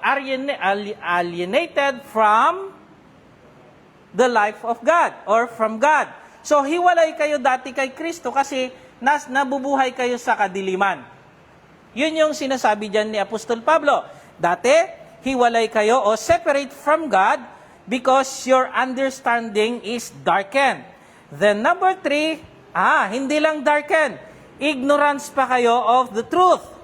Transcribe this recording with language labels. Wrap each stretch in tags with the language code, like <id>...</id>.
<en>Alienated from the life of God or from God.</en> <tl>So, hiwalay kayo dati kay Kristo kasi nabubuhay kayo sa kadiliman. Yun yung sinasabi dyan ni Apostol Pablo. Dati, hiwalay kayo o</tl> <en>separate from God because your understanding is darkened. Then number 3,</en> <tl>hindi lang</tl> <en>darkened. Ignorance</en> <tl>pa kayo</tl> <en>of the truth.</en>